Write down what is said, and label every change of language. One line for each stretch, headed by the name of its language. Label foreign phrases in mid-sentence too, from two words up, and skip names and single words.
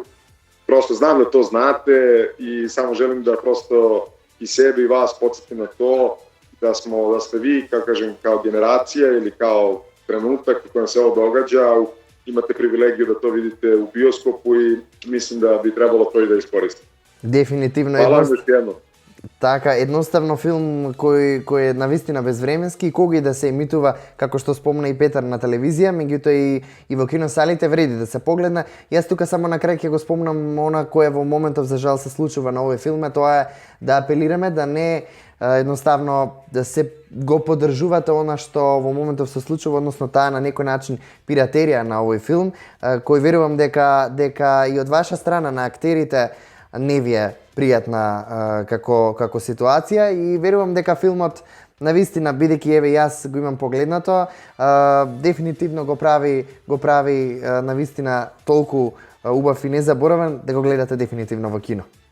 Serbian: Prosto znam da to znate i samo želim da prosto i sebe i vas podsjetim na to da ste vi, kako kažem, kao generacija ili kao trenutak u kojem se ovo događa, imate privilegiju da to vidite u bioskopu i mislim da bi trebalo to i da iskoristite.
Macedonian: Дефинитивно.
Serbian: Hvala vam još jednom.
Macedonian: Така, едноставно филм кој е навистина безвременски и кога и да се емитува, како што спомна и Петар, на телевизија, меѓутоа и во киносалите вреди да се погледна. Јас тука само на крај ќе го спомнам она кое во моментов за жал се случува на овој филм, тоа е да апелираме да не едноставно да се го поддржувате она што во моментов се случува, односно таа на некој начин пиратерија на овој филм, кој верувам дека и од ваша страна на актерите не ви е пријатна како ситуација и верувам дека филмот навистина, бидејќи еве јас го имам погледнато, дефинитивно го прави навистина толку убав и незаборавен да го гледате дефинитивно во кино.